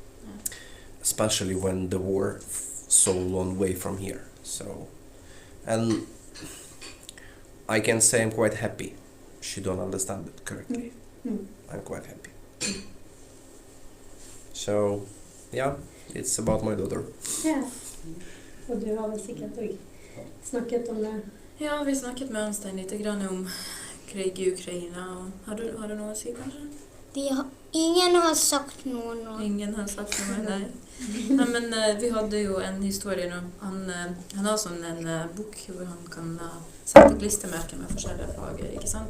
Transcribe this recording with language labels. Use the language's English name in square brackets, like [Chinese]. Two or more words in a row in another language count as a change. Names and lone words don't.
[English] And especially when the war so long way from here. So, and I can say I'm quite happy. She don't understand it correctly. I'm quite happy. So, yeah, it's about my daughter. [Norwegian] Ja. Og du har vel sikkert også snakket om det. Ja, vi snakket med Arnstein litt grann om krig i Ukraina. Har du noe å si, kanskje? Ingen har sagt noe nå. Ingen har sagt noe, nei. Nei, men vi hadde jo en historie nå. Han har sånn en bok hvor han kan sette klistermerker med forskjellige flagger, ikke sant?